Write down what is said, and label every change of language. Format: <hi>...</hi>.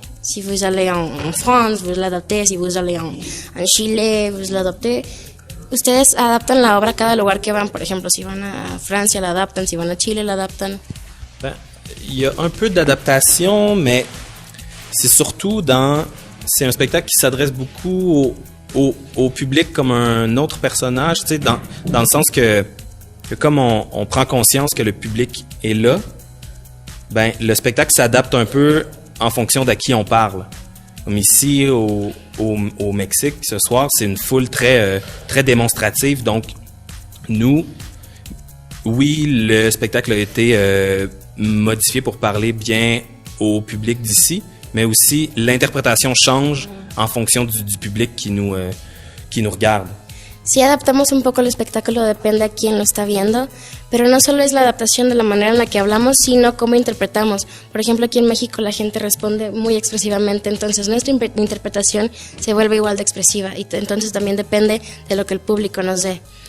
<fr>Si vous allez en France, vous l'adaptez. Si vous allez en Chile, vous l'adaptez.</fr> <es>¿Ustedes adaptan la obra a cada lugar que van? Por ejemplo, si van a Francia, la adaptan. Si van a Chile, la adaptan.</es> <fr>Ben, il y a un peu d'adaptation, mais c'est surtout c'est un spectacle qui s'adresse beaucoup au public comme un autre personnage, tu sais, dans le sens que comme on prend conscience que le public est là, ben le spectacle s'adapte un peu en fonction d'à qui on parle. Comme ici au Mexique ce soir, c'est une foule très démonstrative. Donc nous, oui, le spectacle a été modifié pour parler bien au public d'ici, mais aussi l'interprétation change en fonction du public qui nous regarde.</fr> <es>Sí adaptamos un poco el espectáculo, depende a quién lo está viendo, pero no solo es la adaptación de la manera en la que hablamos, sino cómo interpretamos. Por ejemplo, aquí en México la gente responde muy expresivamente, entonces nuestra interpretación se vuelve igual de expresiva, y entonces también depende de lo que el público nos dé.</es>